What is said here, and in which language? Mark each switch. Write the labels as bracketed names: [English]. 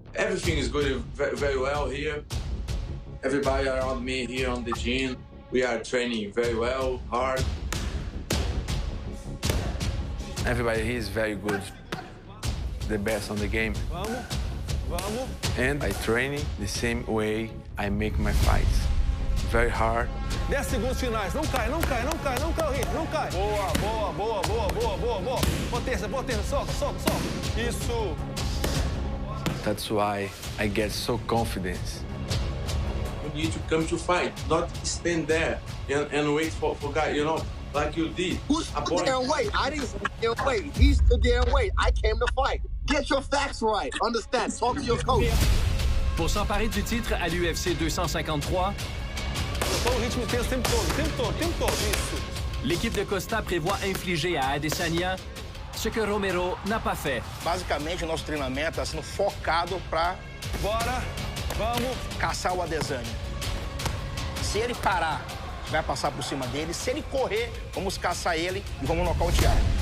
[English] Everything is going very well here. Everybody around me here on the gym, we are training very well, hard. Everybody here is very good, the best on the game. [Portuguese] Vamos, vamos. [English] And I training the same way I make my fights. Very hard. [Portuguese] 10 segundos finais. Não cai, não cai, não cai, não cai o ritmo, não cai. Boa, boa, boa, boa, boa, boa, boa. Potência, potência, soca, soca, soca. Isso. [English] That's why I get so confident. You need to come to fight, not stand there and wait for guy, you know, like you did. Who's stood there and wait? I didn't stand there and wait. He stood there and wait. I came to fight. Get your facts right. Understand. Talk to your coach. [French] Pour s'emparer du titre à l'UFC 253, [Portuguese] o ritmo intenso o tempo todo, isso. [French] L'équipe de Costa prévoit infliger à Adesanya ce que Romero n'a pas fait. [Portuguese] Basicamente, o nosso treinamento está sendo focado para vamos caçar o Adesanya. Se ele parar, vai passar por cima dele. Se ele correr, vamos caçar ele e vamos nocautear.